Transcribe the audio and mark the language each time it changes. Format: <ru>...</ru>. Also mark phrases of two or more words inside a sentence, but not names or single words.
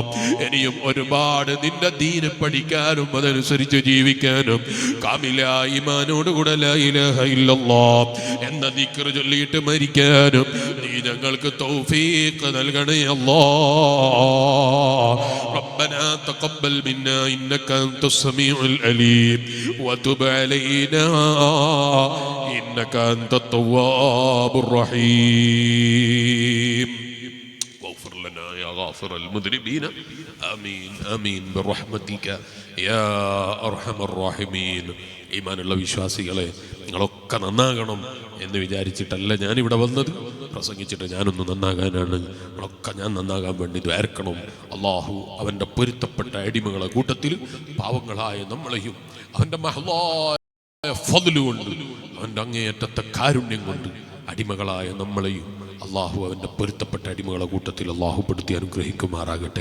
<ml>ഇനിയും ഒരുപാട് നിന്റെ ദീന് പഠിക്കാനും അതനുസരിച്ച് ജീവിക്കാനും കാമിലായ ഈമാനോടുകൂടെ</ml> <ar>لا إله إلا الله</ar> <ml>എന്ന ദിക്ർ ചൊല്ലിയിട്ട് മരിക്കാനും നീ ഞങ്ങൾക്ക് തൗഫീഖ് നൽകണേ അല്ലാഹ്.</ml> <ar>ربنا تقبل منا إنك أنت السميع العليم وتب علينا إنك أنت التواب الرحيم واغفر لنا يا غافر المذنبين آمين آمين برحمتك يا أرحم الراحمين.</ar> <ml>ഈമാനുള്ള വിശ്വാസികളെ, നിങ്ങളൊക്കെ നന്നാകണം എന്ന് വിചാരിച്ചിട്ടല്ല ഞാനിവിടെ വന്നത്. പ്രസംഗിച്ചിട്ട് ഞാനൊന്ന് നന്നാകാനാണ്. നിങ്ങളൊക്കെ ഞാൻ നന്നാകാൻ വേണ്ടി ദ്വാരക്കണം. അള്ളാഹു അവൻ്റെ പൊരുത്തപ്പെട്ട അടിമകളെ കൂട്ടത്തിൽ പാവങ്ങളായ നമ്മളെയും അവൻ്റെ മഹ്ലായ ഫദ്ല് കൊണ്ട് അവൻ്റെ അങ്ങേയറ്റത്തെ കാരുണ്യം കൊണ്ട് അടിമകളായ നമ്മളെയും അള്ളാഹു അവൻ്റെ പൊരുത്തപ്പെട്ട അടിമകളെ കൂട്ടത്തിൽ അള്ളാഹു പെടുത്തി അനുഗ്രഹിക്കുമാറാകട്ടെ.</ml>